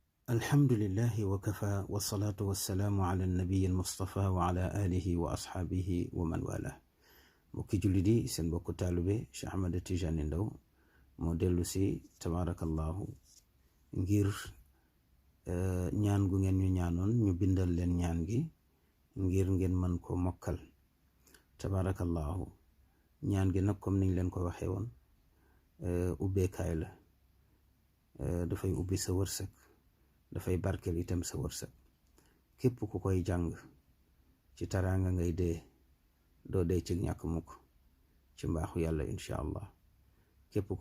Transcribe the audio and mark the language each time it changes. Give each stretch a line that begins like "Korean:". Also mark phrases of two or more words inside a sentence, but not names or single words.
Arabic: الحمد لله وكفى والصلاة والسلام على النبي المصطفى وعلى آله وأصحابه ومن والاه
Wolof: mbokki julli di seen mbokku taalube Cheikh Ahmed Tidiane Ndao moo dellu si
Arabic: tabarakallahu ngir
Wolof: ñaan gu ngeen ñu ñaanoon ñu bindal leen ñaan gi ngir ngeen mën ko mokkal tabarakallahu ñaan gi nag comme niñ leen ko waxee woon ubbeekaay la dafay ubbi sa wërsëg dafay barkeel itam sa wërsëg képp ku koy jàng ci taraanga ngay doo dee ci ñàkk mukk ci mbaaxu yàlla
Arabic: إن شاء الله
Wolof: képp ku